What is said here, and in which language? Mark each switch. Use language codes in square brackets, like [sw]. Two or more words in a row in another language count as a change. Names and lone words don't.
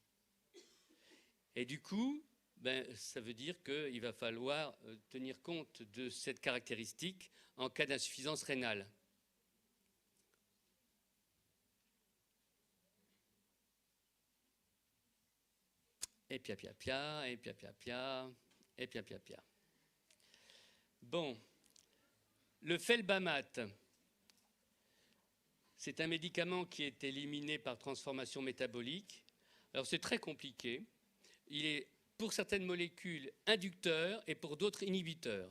[fr] Et du coup, ça veut dire qu'il va falloir tenir compte de cette caractéristique en cas d'insuffisance rénale. Et pia, pia, pia, et pia, pia, pia, et pia, pia, pia. Bon, le felbamate, c'est un médicament qui est éliminé par transformation métabolique. Alors c'est très compliqué. Il est pour certaines molécules inducteur et pour d'autres inhibiteur.